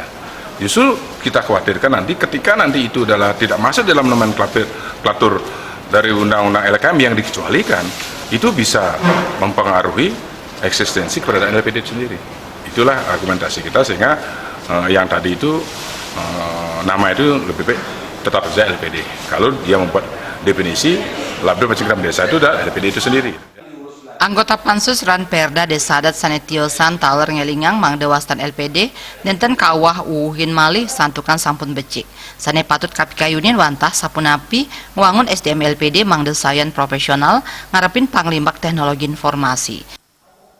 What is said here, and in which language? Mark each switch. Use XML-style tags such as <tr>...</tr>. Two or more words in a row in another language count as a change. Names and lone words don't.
<id>Justru kita khawatirkan nanti ketika nanti itu adalah tidak masuk dalam nomenklatur dari undang-undang LKM yang dikecualikan, itu bisa mempengaruhi eksistensi keberadaan LPD itu sendiri. Itulah argumentasi kita sehingga yang tadi itu nama itu lebih baik tetap saja LPD. Kalau dia membuat definisi labda pencingkraman desa itu adalah LPD itu sendiri.</id> <ban>Anggota Pansus Ranperda Desa Adat Sanetiosan taler ngelingang mangdewastan LPD nenten kawah uhin malih santukan sampun becik. Sane patut kapikayunin wantah sapunapi ngwangun SDM LPD mangdesayan profesional ngarepin panglimbak teknologi informasi.</ban>